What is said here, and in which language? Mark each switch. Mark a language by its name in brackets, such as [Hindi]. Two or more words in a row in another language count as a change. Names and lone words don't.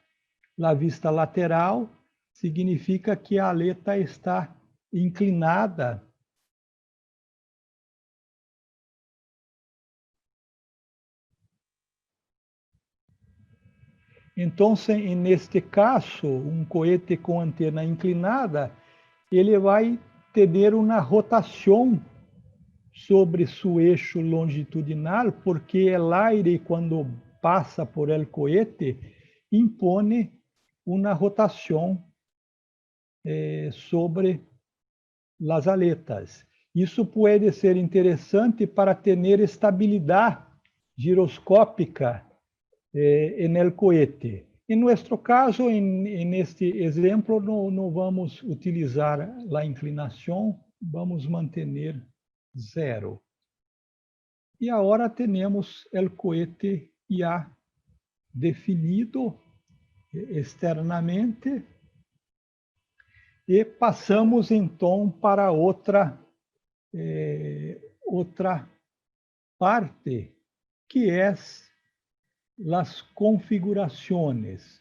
[Portuguese] A vista lateral significa que a aleta está inclinada então, neste caso, um cohete com antena inclinada, ele vai ter uma rotação sobre seu eixo longitudinal, porque o aire, quando passa [Spanish] por el cohete, [Portuguese] impõe uma rotação sobre as aletas. Isso pode ser interessante para ter estabilidade giroscópica [Spanish] en el cohete. En nuestro caso, en este [Portuguese] exemplo, não vamos utilizar a inclinação, vamos manter 0. E agora temos o cohete já definido externamente e passamos então para outra parte, que é as configurações.